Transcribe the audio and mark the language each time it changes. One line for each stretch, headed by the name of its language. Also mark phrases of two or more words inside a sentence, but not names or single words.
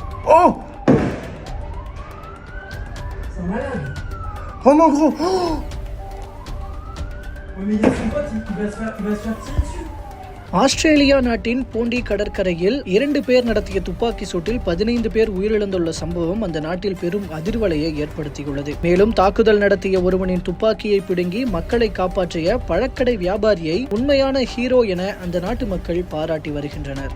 French: Oh! C'est un malade. Oh mon gros! Oh! Ouais, mais il y a son pote, il va se faire tirer dessus.
Tamil: ஆஸ்திரேலியா நாட்டின் போண்டி கடற்கரையில் 2 பேர் நடத்திய துப்பாக்கி சூட்டில் 15 பேர் உயிரிழந்துள்ள சம்பவம் அந்த நாட்டில் பெரும் அதிர்வலையை ஏற்படுத்தியுள்ளது. மேலும் தாக்குதல் நடத்திய ஒருவனின் துப்பாக்கியை பிடுங்கி மக்களை காப்பாற்றிய பழக்கடை வியாபாரியை உண்மையான ஹீரோ என அந்த நாட்டு மக்கள் பாராட்டி வருகின்றனர்.